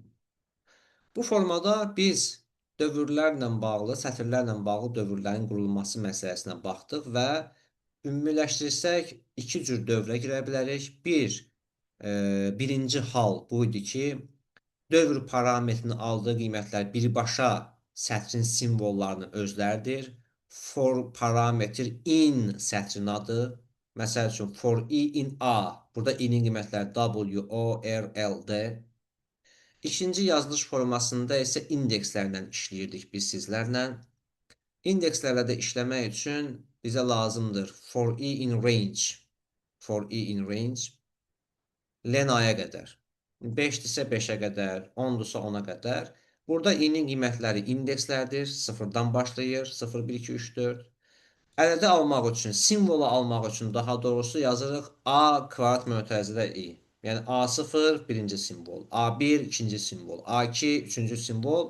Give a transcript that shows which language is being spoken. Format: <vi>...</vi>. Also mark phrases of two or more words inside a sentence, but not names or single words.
<az>Bu formada biz dövrlərlə bağlı, sətirlərlə bağlı dövrlərin qurulması məsələsinə baxdıq və ümumiləşdirsək iki cür dövrə girə bilərik. Birinci hal bu idi ki, dövr parametrinin aldığı qiymətlər birbaşa sətrin simvollarını özlərdir. For parametr in sətrin adı. Məsəl üçün,</az> <en>for i in a.</en> <az>Burada i-nin qiymətləri w, o, r, l, d. İkinci yazılış formasında isə indekslərlə işləyirdik biz sizlərlə. İndekslərlə də işləmək üçün bizə lazımdır</az> <en>for i in range. For i in range len</en> <az>a-ya qədər. 5-dirsə 5-ə qədər, 10-dursa 10-a qədər. Burada i-nin qiymətləri indekslərdir. 0-dan başlayır. 0, 1, 2, 3, 4. Əldə almaq üçün, simvolu almaq üçün daha doğrusu yazırıq a kvadrat mötərizədə i. Yəni A0 birinci simvol, A1 ikinci simvol, A2 üçüncü simvol.</az>